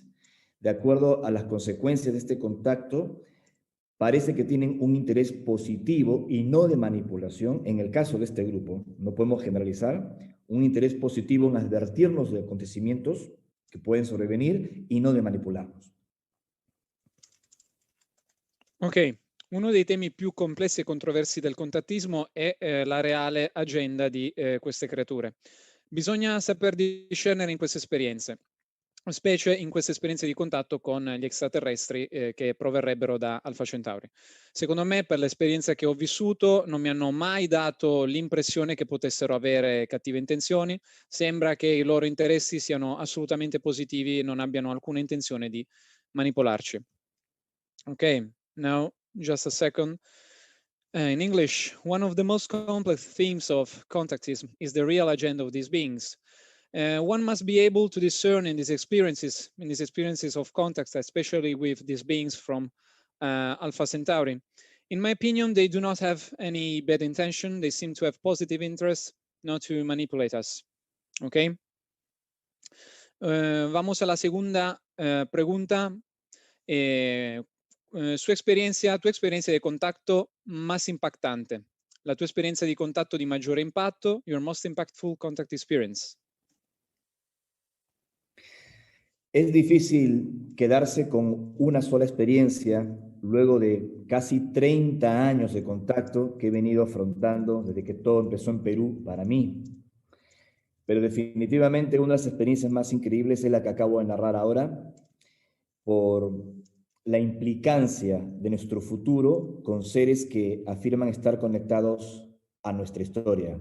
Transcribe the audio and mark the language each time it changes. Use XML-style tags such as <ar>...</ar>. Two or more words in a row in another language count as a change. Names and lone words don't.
<es>De acuerdo a las consecuencias de este contacto, parece que tienen un interés positivo y no de manipulación. En el caso de este grupo, no podemos generalizar, un interés positivo en advertirnos de acontecimientos que pueden sobrevenir y no de manipularnos.</es> <it>Ok, uno dei temi più complessi e controversi del contattismo è la reale agenda di queste creature. Bisogna saper discernere in queste esperienze, specie in queste esperienze di contatto con gli extraterrestri che proverrebbero da Alpha Centauri. Secondo me, per l'esperienza che ho vissuto, non mi hanno mai dato l'impressione che potessero avere cattive intenzioni. Sembra che i loro interessi siano assolutamente positivi e non abbiano alcuna intenzione di manipolarci.</it> <en>Ok, now just a second. In English, one of the most complex themes of contactism is the real agenda of these beings. One must be able to discern in these experiences of contact, especially with these beings from Alpha Centauri. In my opinion, they do not have any bad intention. They seem to have positive interest, not to manipulate us. Okay.</en> <es>Vamos a la segunda pregunta. Tu experiencia de contacto más impactante,</es> <it>la tua esperienza di contatto di maggiore impatto,</it> <en>your most impactful contact experience.</en> <es>Es difícil quedarse con una sola experiencia luego de casi 30 años de contacto que he venido afrontando desde que todo empezó en Perú para mí. Pero definitivamente una de las experiencias más increíbles es la que acabo de narrar ahora, por la implicancia de nuestro futuro con seres que afirman estar conectados a nuestra historia.</es>